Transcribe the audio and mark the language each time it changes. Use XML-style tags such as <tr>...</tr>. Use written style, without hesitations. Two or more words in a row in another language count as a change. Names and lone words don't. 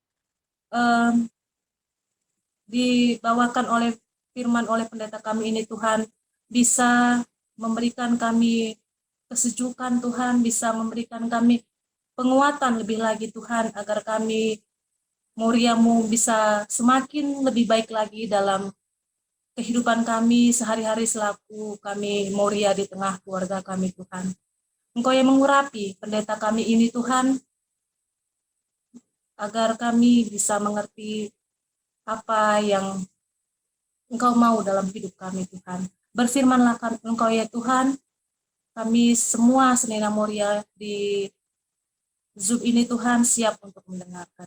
<id>dibawakan oleh firman oleh pendeta kami ini Tuhan, bisa memberikan kami kesejukan Tuhan, bisa memberikan kami penguatan lebih lagi Tuhan, agar kami Moriamu bisa semakin lebih baik lagi dalam kehidupan kami sehari-hari selaku kami Moria di tengah keluarga kami Tuhan. Engkau yang mengurapi pendeta kami ini Tuhan, agar kami bisa mengerti apa yang Engkau mau dalam hidup kami, Tuhan. Berfirmanlah Engkau ya Tuhan, kami semua Senina Moria di Zoom ini Tuhan siap untuk mendengarkan.</id>